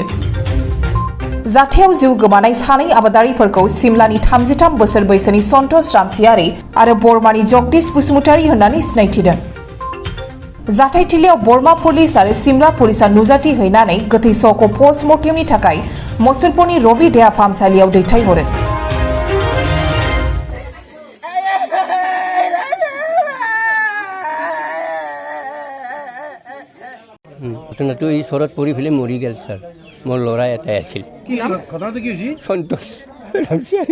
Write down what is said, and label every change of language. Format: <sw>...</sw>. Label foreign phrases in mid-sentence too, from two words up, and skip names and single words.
<brx>जाथायाव जिउ गोमानाय सानै आबादारिफोरखौ सिमलानि 33 बोसोर बैसोनि सन्तोष रामसियारि आरो बरमानि जगदीश बसुमतारी होननानै सिनायथिदों। जाथायथिलियाव बरमा पुलिस आरो सिमला पुलिसा नुजाथि हैनानै गोथै सहखौ पस्टमर्टेमनि थाखाय मसलपुरनि रबि देहा फाहामसालियाव दैथायहरो।</brx> <as>ঘটনাটো এই চৰত পৰি পেলাই মৰি গ'ল ছাৰ মোৰ ল'ৰা এটাই আছিল কি নাম ঘটনাটো কি হৈছিল সন্তোষ ৰামচাৰী</as>